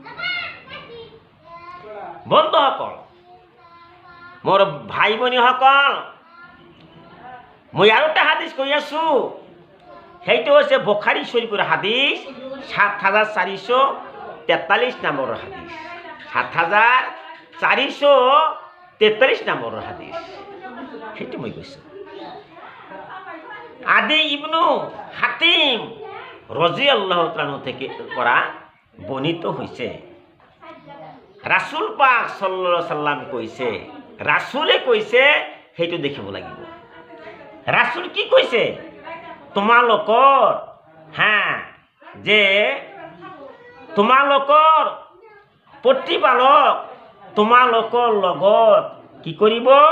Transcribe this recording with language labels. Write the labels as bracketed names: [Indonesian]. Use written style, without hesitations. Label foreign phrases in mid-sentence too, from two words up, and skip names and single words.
[Assamese] বন্ধুসকল, মোৰ ভাই ভনীসকল, মই আৰু এটা হাদিছ কৈ আছো, সেইটো হৈছে বুখাৰী শৰীফৰ হাদিছ ৭৪৪৩ নম্বৰৰ হাদিছ। ৭৪৪৩ নম্বৰৰ হাদিছ, সেইটো মই কৈছো। আদি ইবনু হাতিম [Arabic] رضي الله تعالى [Assamese] থেকে পৰা বৰ্ণিত হৈছে। ৰাসূল পাক [Arabic] صلى الله عليه وسلم [Assamese] কৈছে, ৰাসূলে কৈছে, সেইটো দেখিব লাগিব। ৰাসূল কি কৈছে? তোমালোকৰ যে তোমালোকৰ প্ৰতিপালক তোমালোকৰ লগত কি কৰিব?